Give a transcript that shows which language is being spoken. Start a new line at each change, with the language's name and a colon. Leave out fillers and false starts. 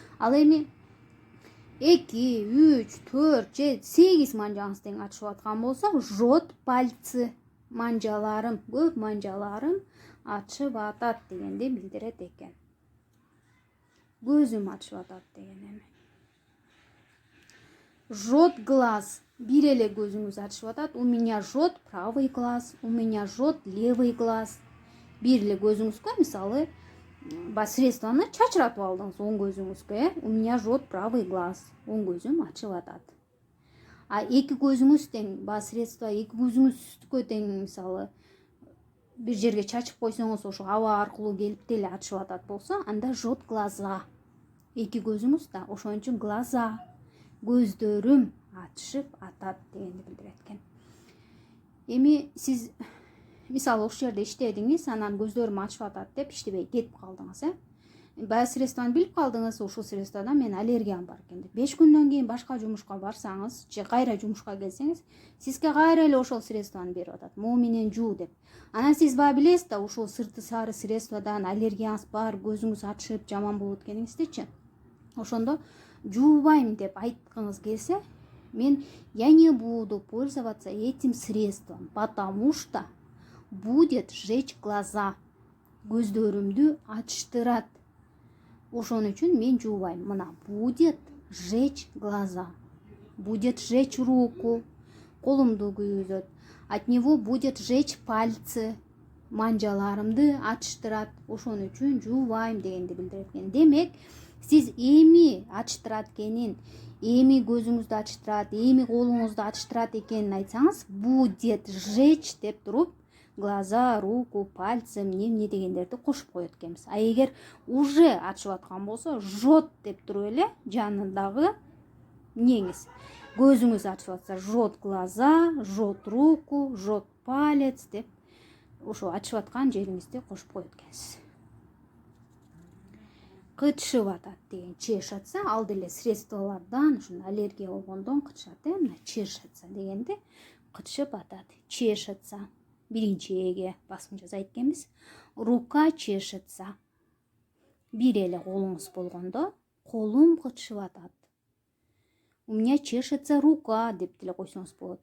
Kyrgyz: Ал эми 2, 3, 4, 7, 8 манжаңыз тең ачышып аткан болсо,
Russian: жжет пальцы,
Kyrgyz: манжаларым, көп манжаларым ачышып атат дегенди билдирет экен. Көзүм ачышып атат деген эми.
Russian: Жжет глаз,
Kyrgyz: бир эле көзүңүз ачышып атат.
Russian: У меня жжет правый глаз, у меня жжет левый глаз.
Kyrgyz: Бир эле көзүңүзгө, мисалы, средствоны чачыратып алдыңыз оң көзүңүзгө,
Russian: у меня жжет правый глаз,
Kyrgyz: оң көзүм ачышып атат. А эки көзүңүз тең, средство эки көзүңүзгө тең, мисалы, бир жерге чачып койсоңуз, ошо аба аркылуу келип деле ачышып атат болсо, анда
Russian: жжет глаза.
Kyrgyz: Эки көзүңүз да, ошон үчүн глаза, көздөрүм ачышып атат дегенди билдирет экен. Эми сиз мисалы ошол жерде иштедиңиз, анан көздөрүм ачышып атат деп иштебей кетип калдыңыз, Баягы средствону билип калдыңыз, ушул средстводон мен аллергиям бар экен деп. 5 күндөн кийин башка жумушка барсаңыз, же кайра жумушка келсеңиз, сизге кайра эле ошол средствону берип атат. Мо менен жуу деп. Анан сиз баягы билесиз да, ушул сырты сары средстводон аллергияңыз бар, көзүңүз ачышып, жаман болот экениңиздичи. Ошондо жуубайм деп айткыңыз келсе, мен
Russian: я не буду пользоваться этим средством, потому что будет жечь глаза.
Kyrgyz: Көздөрүмдү ачыштырат. Ошон үчүн мен жуубайм.
Russian: Мына будет жечь глаза. Будет жечь руку.
Kyrgyz: Колумду күйгүзөт.
Russian: От него будет жечь пальцы.
Kyrgyz: Манжаларымды ачыштырат. Ошон үчүн жуубайм дегенди билдирет экен. Демек, сиз эми ачыштырат экенин, эми көзүңүздү ачыштырат, эми колуңузду ачыштырат экенин айтсаңыз,
Russian: будет жечь
Kyrgyz: деп туруп, глаза, руку, пальцы, эмне дегендерди кошуп коет экенбиз. А эгер уже ачып аткан болсо, жот деп туруп эле жанындагы неңиз, көзүңүз ачып атса,
Russian: жот глаза, жот руку, жот палец
Kyrgyz: деп ошо ачып аткан жериңизди кошуп коет экенсиз. Кытышып атат деген, чешатса, ал деле средстволордон, ушун аллергия болгондон кытышат, мына чешатса дегенде кытышып атат. Чешатса, биринчи эге басым жасайт экенбиз.
Russian: Рука чешатса,
Kyrgyz: бир эле колуңуз болгондо, колум кытышып атат.
Russian: У меня чешется рука
Kyrgyz: деп деле койсоңуз болот.